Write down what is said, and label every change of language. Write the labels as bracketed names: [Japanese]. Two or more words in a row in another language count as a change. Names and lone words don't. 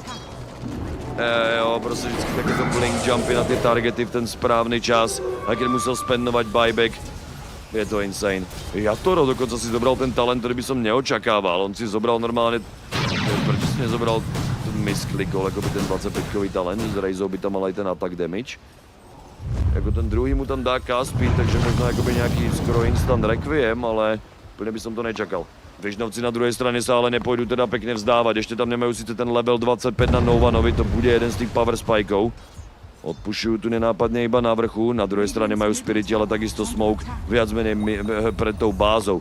[Slovak] Jo, proste vždycky takéto blink jumpy na tie targety v ten správny čas, aj keď musel spendovať buyback. Je to insane. Yatoro dokonca si zobral ten talent, ktorý by som neočakával. On si zobral normálne... Prečo si nezobral ten misklikol, ako by ten 25-kový talent? Z Razou by tam mal aj ten [English] attack damage. [Slovak] Jako ten druhý mu tam dá [English] cast speed, [Slovak] takže možno akoby nejaký skoro [English] instant requiem, [Slovak] ale úplne by som to nečakal. Vižnovci na druhej strane sa ale nepôjdu teda pekne vzdávať. Ešte tam nemajú síce ten level 25 na Novanovi, to bude jeden z tých power spikeov. Odpušujú tu nenápadne iba na vrchu, na druhej strane majú Spiriti, ale takisto Smoke viac menej pred tou bázou.